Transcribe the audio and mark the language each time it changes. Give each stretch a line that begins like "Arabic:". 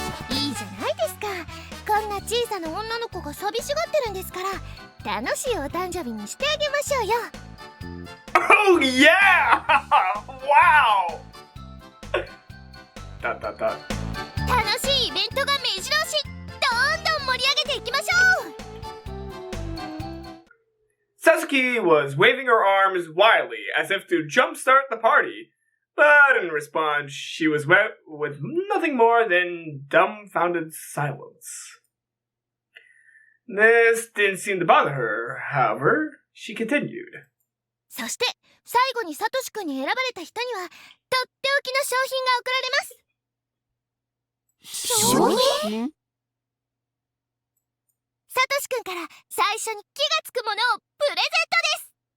Japanese: いいじゃないですか。こんな小さな女の子が寂しがってるんですから、楽しいお誕生日にしてあげましょうよ。
English: Oh yeah! Wow! だだだ。
Japanese: 楽しいイベントが目白押し。どんどん盛り上げていきましょう。
English: Sachiko was waving her arms wildly as if to jumpstart the party, but in response, she was met with nothing more than dumbfounded silence. This didn't seem to bother her, however, she continued.
Japanese: そして最後にサトシくんに選ばれた人にはとっておきの商品が贈られます。商品？サトシくんから最初に気がつくものをプレゼントです。